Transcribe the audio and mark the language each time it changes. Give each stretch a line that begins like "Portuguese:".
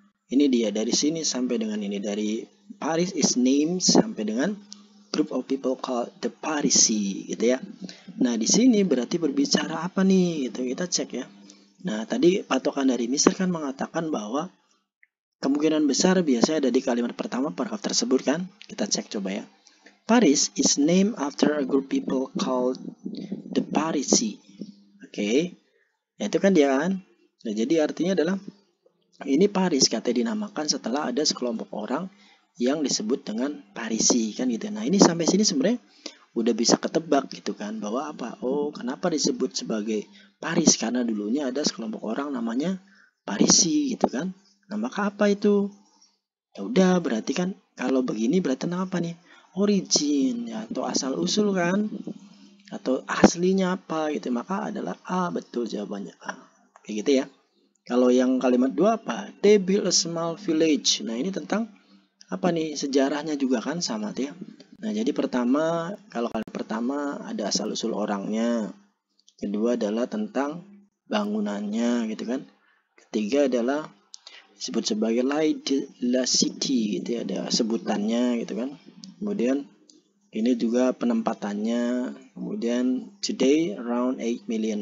Indonesian: Ini dia dari sini sampai dengan ini, dari
English: Paris is named
Indonesian: sampai dengan
English: group of people called the Parisi
Indonesian: gitu ya. Nah di sini berarti berbicara apa nih? Gitu kita cek ya. Nah tadi patokan dari Mister kan mengatakan bahwa kemungkinan besar biasanya ada di kalimat pertama paragraf tersebut kan. Kita cek coba ya.
English: Paris is named after a group of people called the Parisi.
Indonesian: Oke. Nah itu kan dia kan. Nah jadi artinya adalah ini Paris katanya dinamakan setelah ada sekelompok orang yang disebut dengan Parisi kan gitu. Nah ini sampai sini sebenarnya udah bisa ketebak gitu kan, bahwa apa? Oh kenapa disebut sebagai Paris, karena dulunya ada sekelompok orang namanya Parisi gitu kan. Nah maka apa itu? Ya udah berarti kan kalau begini berarti tentang apa nih? Origin ya, atau asal usul kan, atau aslinya apa gitu. Maka adalah A, betul jawabannya A. Kayak gitu ya. Kalau yang kalimat 2 apa?
English: They built a small village.
Indonesian: Nah ini tentang apa nih? Sejarahnya juga kan sama tuh ya. Nah jadi pertama, kalau kalimat pertama ada asal usul orangnya. Kedua adalah tentang bangunannya gitu kan. Ketiga adalah disebut sebagai La City gitu ya, ada sebutannya gitu kan. Kemudian ini juga penempatannya.
English: Kemudian today around 8 million.